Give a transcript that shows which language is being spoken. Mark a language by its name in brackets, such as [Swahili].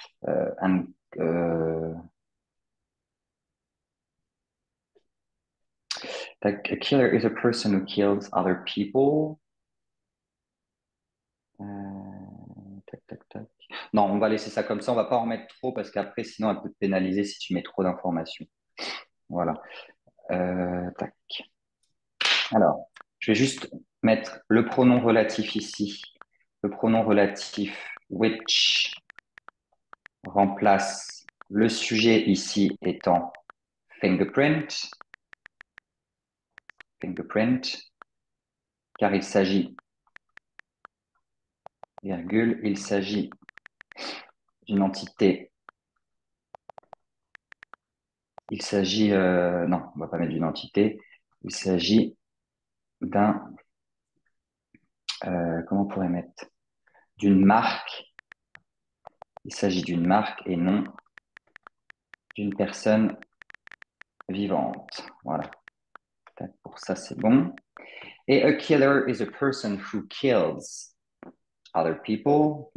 [English] Un- euh, tac, a killer is a person who kills other people. Tac, tac, tac. [French] Non, on va laisser ça comme ça. On va pas en mettre trop parce qu'après, sinon, elle peut te pénaliser si tu mets trop d'informations. Voilà. Tac. Alors, je vais juste mettre le pronom relatif ici. Le pronom relatif which remplace le sujet ici étant fingerprint, fingerprint, car il s'agit, virgule, il s'agit d'une entité. Il s'agit, non, on va pas mettre d'une entité. Il s'agit d'un, comment on pourrait mettre, d'une marque. Il s'agit d'une marque et non d'une personne vivante. Voilà. Pour ça, c'est bon. [English] Et a killer is a person who kills other people.